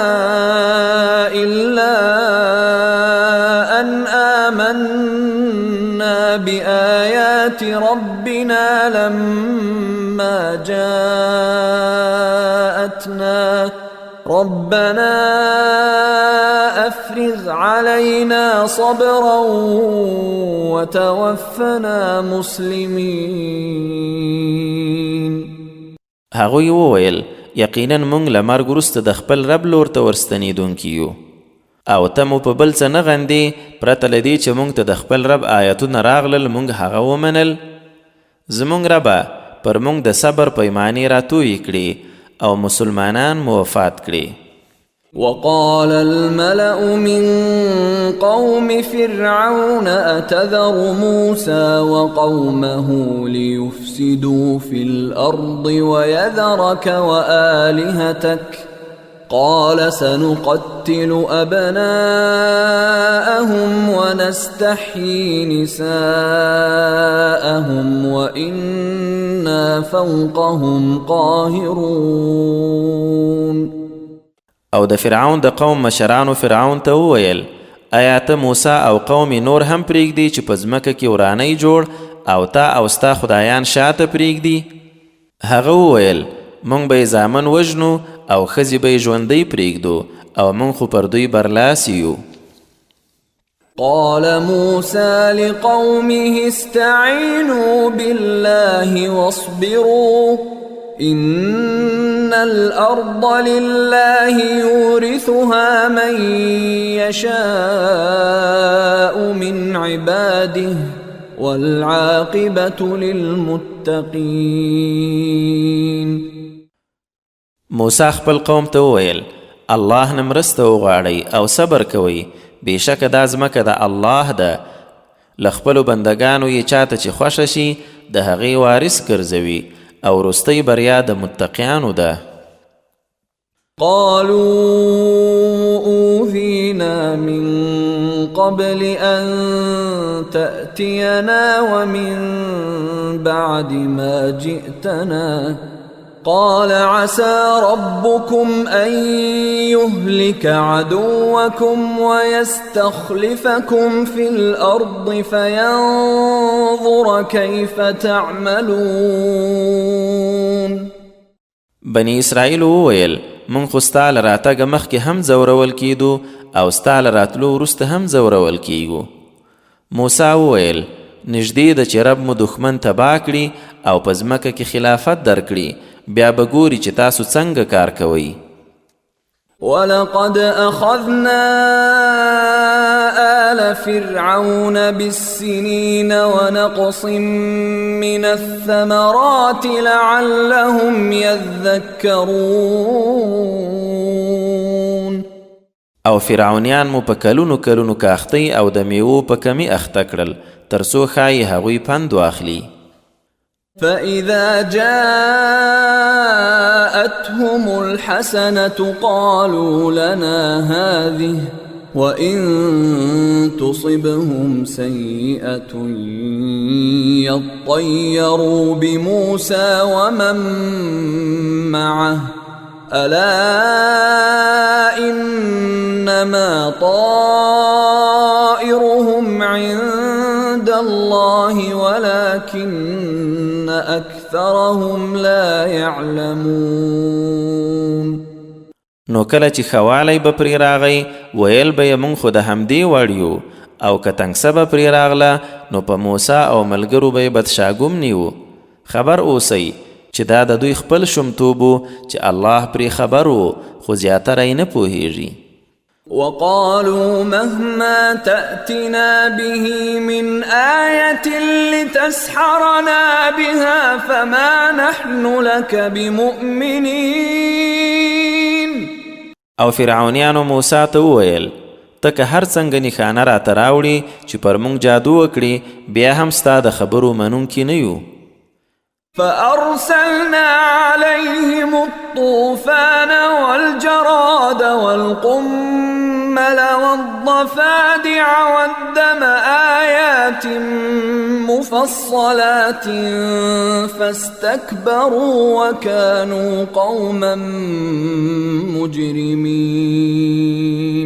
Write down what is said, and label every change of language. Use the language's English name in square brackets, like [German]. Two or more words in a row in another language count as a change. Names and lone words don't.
[Arabic] إلا أن آمنا بآيات ربنا لما جاءتنا ربنا أفرغ علينا صبرا وتوفنا مسلمين. [Pashto] هغوی وویل یقینا مونږ له مرګ وروسته د خپل رب لور ته ورستنېدونکي یو، او ته مو په بل څه نه غندې پرته له دې چې مونږ ته د خپل رب آیتونه راغلل مونږ هغه ومنل. زمونږ ربه پر مونږ د صبر پیمانې راتویې کړي او مسلمانان مو وفات کړي. [Arabic] وقال الملأ من قوم فرعون أتذر موسى وقومه ليفسدوا في الأرض ويذرك وآلهتك قال سنقتل أبناءهم ونستحيي نساءهم وإنا فوقهم قاهرون. [Pashto] او د فرعون د قوم مشرانو فرعون ته وویل آیا ته موسی او قوم نور هم پریږدي چې په ځمکه کې ورانۍ جوړ او تا او ستا خدایان شاته پریږدي؟ هغه وویل مونږ به یې زامن وژنو او ښځې به یې ژوندۍ پریږدو او مونږ خو پر دوی برلاسی یو. [Arabic] قال موسى لقومه استعينوا بالله واصبروا إن الأرض لله يورثها من يشاء من عباده والعاقبة للمتقين. [Pashto] موسی خپل قوم ته وویل الله نه مرسته وغواړئ او صبر کوئ، بېشکه دا ځمکه د الله ده لخپلو بندگانو یې چاته چې خوښه شي د هغې وارث ګرځوي او وروستۍ بریا د متقیانو ده. [Arabic] قالوا أوذينا من قبل أن تأتينا ومن بعد ما جئتنا قال عسى ربكم أن يهلك عدوكم ويستخلفكم في الأرض فينظر كيف تعملون. [Pashto] بني اسرائیل وویل من خو ستا له راتګه مخکې هم ځورول کیدو او ستا له راتلو وروسته هم ځورول کیږو. موسی وویل نږدې ده چې رب مو دښمن تباه کړي او په ځمکه کې خلافت درکړي، بیا به ګوري چې تاسو څنګه کار کوئ. [Arabic] ولقد أخذنا آل فرعون بالسنين ونقص من الثمرات لعلهم يذكرون. [Pashto] او فرعونیان مو په کلونو کلونو کاختی او د میوو په کمی اخته کړل تر څو ښایي هغوی پند واخلي. [Arabic] فإذا جاءتهم الحسنة قالوا لنا هذه وإن تصبهم سيئة يطيروا بموسى ومن معه ألا إنما طائرهم عند الله ولكن أكثرهم لا يعلمون. [Pashto] نو کله چې خوالی به پرې راغی ویل به یې مونږ خو د همدې وړ او که تنګسه به پرې راغله نو په موسی او ملګرو به یې بدشاګوم نیو. خبر اوسئ چې دا د دوی خپل شومتوب و چې الله پرې خبر و خو زیاتره یې نه پوهیږي. [Arabic] وقالوا مهما تأتنا به من آية لتسحرنا بها فما نحن لك بمؤمنين. [Pashto] او فرعونیانو موسی ته وویل ته که هر څنګه نښانه راته راوړي چې پر موږ جادو وکړي بیا هم ستا د خبرو منونکي نه یو. [Arabic] فأرسلنا عليهم الطوفان والجراد والقمل والضفادع والدم آيات مفصلات فاستكبروا وكانوا قوما مجرمين.